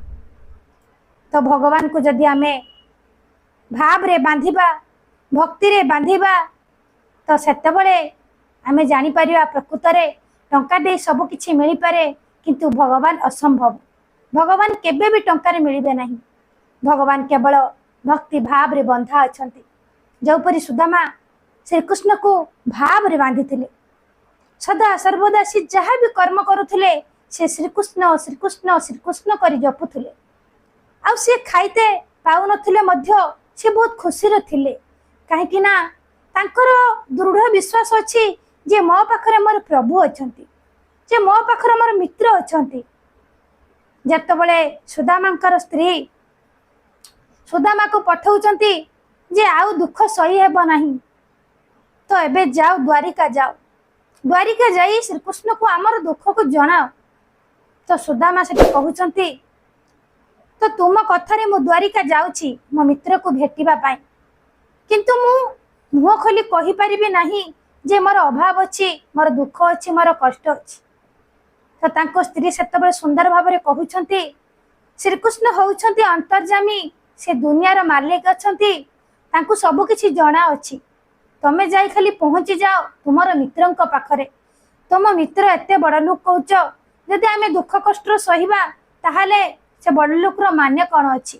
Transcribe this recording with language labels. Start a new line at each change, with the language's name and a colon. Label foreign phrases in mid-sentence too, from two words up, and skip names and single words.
Odia: ତୋ ଭଗବାନ କୋ ଯଦି ଆମେ ଭାବ ରେ ବାନ୍ଧିବା ଭକ୍ତି ରେ ବାନ୍ଧିବା ତୋ ସେତେବେଳେ ଆମେ ଜାଣି ପାରିବା ପ୍ରକୃତ ରେ ଟଙ୍କା ଦେଇ ସବୁ କିଛି ମିଳି ପାରେ କିନ୍ତୁ ଭଗବାନ ଅସମ୍ଭବ। ଭଗବାନ କେବେ ବି ଟଙ୍କା ରେ ମିଳିବେ ନାହିଁ। ଭଗବାନ କେବଳ ଭକ୍ତି ଭାବ ରେ ବନ୍ଧା ଅଛନ୍ତି। ଯେପରି ସୁଦାମା ଶ୍ରୀ କୃଷ୍ଣ କୋ ଭାବ ରେ ବାନ୍ଧି ଥିଲେ ସଦା ସର୍ବଦା ସେ
Hindi: जहाँ भी
Odia: କର୍ମ କରୁଥିଲେ ସେ ଶ୍ରୀ କୃଷ୍ଣ ଶ୍ରୀ କୃଷ୍ଣ ଶ୍ରୀ କୃଷ୍ଣ କରି ଜପୁଥିଲେ ଆ ସେ ଖାଇତେ ପାଉ ନଥିଲେ ମଧ୍ୟ ସେ ବହୁତ ଖୁସି ରେ ଥିଲେ କାହିଁକି ନା ତାଙ୍କର ଦୃଢ଼ ବିଶ୍ୱାସ ଅଛି ଯେ ମୋ ପାଖରେ ମୋର ପ୍ରଭୁ ଅଛନ୍ତି ଯେ ମୋ ପାଖରେ ମୋର ମିତ୍ର ଅଛନ୍ତି। ଯେତେବେଳେ ସୁଦାମାଙ୍କର ସ୍ତ୍ରୀ ସୁଦାମା କୋ ପଠାଉଛନ୍ତି ଯେ ଆଉ ଦୁଃଖ ସହି ହେବ ନାହିଁ ତୋ ଏବେ ଯାଅ ଦ୍ୱାରିକା ଯାଅ ଦ୍ୱାରିକା ଯାଇ ଶ୍ରୀ କୃଷ୍ଣ କୋ ଆମର ଦୁଃଖ କୋ ଜଣାଅ। ତୋ ସୁଦାମା ସେ କହୁଛନ୍ତି ତୋ ତୁମ କଥାରେ ମୁଁ ଦ୍ୱାରିକା ଯାଉଛି ମୋ ମିତ୍ର କୋ ଭେଟିବା ପାଇଁ କିନ୍ତୁ ମୁଁ ମୁହଁ ଖୋଲି କହି ପାରିବି ନାହିଁ ଯେ ମୋର ଅଭାବ ଅଛି ମୋର ଦୁଃଖ ଅଛି ମୋର କଷ୍ଟ ଅଛି। ତୋ ତାଙ୍କ ସ୍ତ୍ରୀ ସେତେବେଳେ ସୁନ୍ଦର ଭାବ ରେ କହୁଛନ୍ତି ଶ୍ରୀ କୃଷ୍ଣ ହେଉଛନ୍ତି ଅନ୍ତର୍ଯାମୀ ସେ ଦୁନିଆର ମାଲିକ ଅଛନ୍ତି ତାଙ୍କୁ ସବୁ କିଛି ଜଣା ଅଛି ତୁମେ ଯାଇ ଖାଲି ପହଞ୍ଚି ଯାଅ ତୁମର ମିତ୍ରଙ୍କ ପାଖରେ ତୁମ ମିତ୍ର ଏତେ ବଡ଼ ଲୋକ କହୁଛ ଯଦି ଆମେ ଦୁଃଖ କଷ୍ଟ ସହିବା ତାହାହେଲେ ସେ ବଡ଼ ଲୋକ ର ମାନ୍ୟ କେଉଁ ଅଛି।